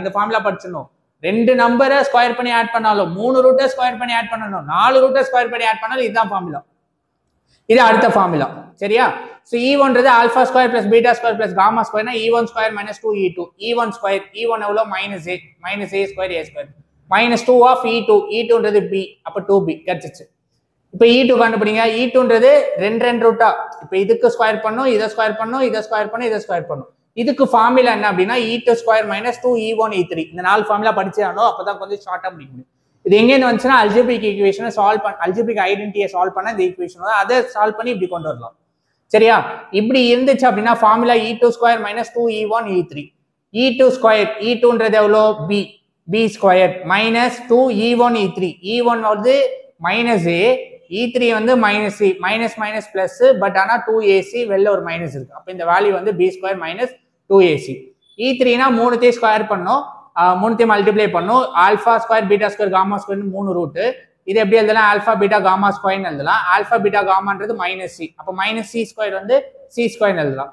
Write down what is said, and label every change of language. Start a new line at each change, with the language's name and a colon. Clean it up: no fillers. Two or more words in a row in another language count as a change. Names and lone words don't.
Tamil: இந்த ஃபார்முலா படிச்சிடணும். ரெண்டு நம்பரை ஸ்கொயர் பண்ணி ஆட் பண்ணாலும், மூணு ரூட்டை ஸ்கொயர் பண்ணி ஆட் பண்ணணும், 4 ரூட்டை ஸ்கொயர் பண்ணி ஆட் பண்ணாலும் இதுதான் ஃபார்முலா. இது அடுத்த ஃபார்முலா. சரியா, சோ e1ன்றது
English: alpha square plus beta square plus gamma squareனா e1 square minus 2e2.
Tamil: e1 ஸ்கொயர், e1 எவ்வளோ
English: minus a square a square minus 2 of e2,
Tamil: e2ன்றது b, அப்ப 2b கிடைச்சிச்சு. இப்போ e2 கண்டுபிடிங்க. e2ன்றது ரெண்டு ரெண்டு ரூட்டா, இப்போ இதுக்கு ஸ்கொயர் பண்ணும், இதை ஸ்கொயர் பண்ணும், இதை ஸ்கொயர் பண்ணும், இதை ஸ்கொயர் பண்ணும். இதுக்கு ஃபார்முலா என்ன அப்படின்னா
English: e2 square minus 2 e1 e3.
Tamil: இந்த 4 ஃபார்முலா படிச்சாலும் அப்பதான் கொஞ்சம் ஷார்ட்டா முடிக்க முடியும். இது எங்கேருந்து வந்துச்சுன்னா
English: algebraic equationஐ
Tamil: சால்வ் பண்ண,
English: algebraic identityஐ
Tamil: சால்வ் பண்ண இந்த ஈக்குவேஷன் அதை சால்வ் பண்ணி இப்படி கொண்டு வரலாம். சரியா, இப்படி இருந்துச்சு அப்படின்னா ஃபார்முலா
English: e2 square minus 2 e1 e3.
Tamil: e2 ஸ்கொயர், e2ன்றது எவ்வளோ b,
English: b square minus 2 e1 e3.
Tamil: e1 வந்து மைனஸ் a, e3 வந்து மைனஸ் c,
English: minus minus plus,
Tamil: பட் ஆனா 2ac வெளில ஒரு மைனஸ் இருக்கு. அப்ப இந்த வேல்யூ வந்து
English: b square minus 2ac.
Tamil: e3னா மூணுத்தையும் ஸ்கொயர் பண்ணோம், மூணுத்தையும் மல்டிப்ளை பண்ணும்,
English: alpha square beta square gamma square
Tamil: மூணு ரூட்டு. இது எப்படி எழுதலாம்,
English: alpha beta gamma squareனு
Tamil: எழுதலாம். ஆல்பா பீட்டா காமான்றது மைனஸ் சி, அப்போ
English: minus c square
Tamil: வந்து
English: c squareனு
Tamil: எழுதலாம்.